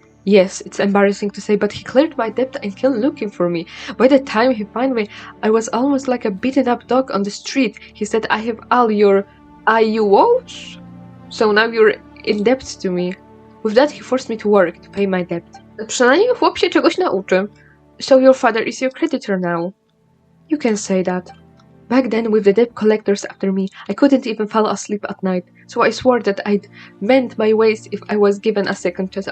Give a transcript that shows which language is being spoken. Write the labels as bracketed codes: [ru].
[en] Yes, it's embarrassing to say, but he cleared my debt and came looking for me. By the time he found me, I was almost like a beaten-up dog on the street. He said, I have all your IUOs? So now you're in debt to me. With that, he forced me to work to pay my debt. [pl] Przynajmniej chłop się czegoś nauczy. [en] So your father is your creditor now. You can say that. Back then, with the debt collectors after me, I couldn't even fall asleep at night, so I swore that I'd mend my ways if I was given a second chance.